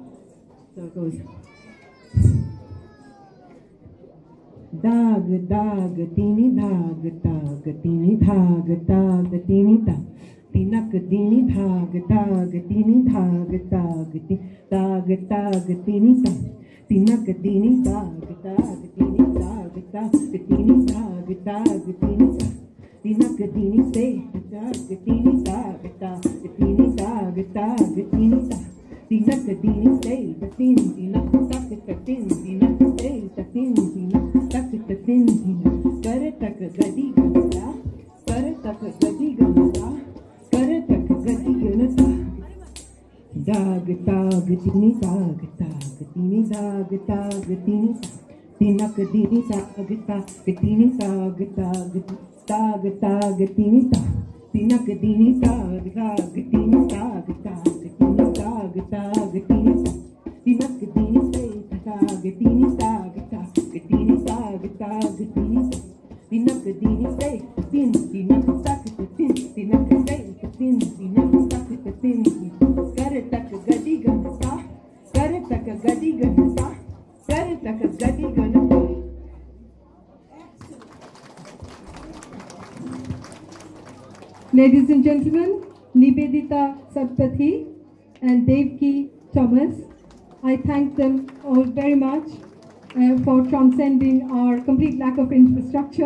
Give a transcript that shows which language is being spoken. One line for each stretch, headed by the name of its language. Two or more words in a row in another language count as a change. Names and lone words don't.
English: So it goes. Dag, dag, tini, dag, tini, dag, tini, dag. Tinak, tini, dag, tini, dag, tini, dag. Tinak, tini, dag, tini, dag, tini, dag, tini, dag. Tini say, tini da, tini da, tini da. Tini say, tina tak, tin, tina say, tin, tina tak, tin, tina. Kare tak gadi ganata, kare tak gadi ganata, kare tak gadi ganata. Dag tini dag, tini dag, tini da. Tinak tini dag, tini dag, tag, tini ta, tinak tini tag, tini tag, tini tag, tini ta, tinak tini say, tag, tini tag, tini tag, tini ta, tinak tini say, tin, tinak tak, tin, tinak say, tin, tinak tak, tin, kare tak gadi ganata, kare tak gadi ganata. taka gadi gana. Ladies and gentlemen, Nivedita Satpathy and Devki Thomas, I thank them all very much for transcending our complete lack of infrastructure.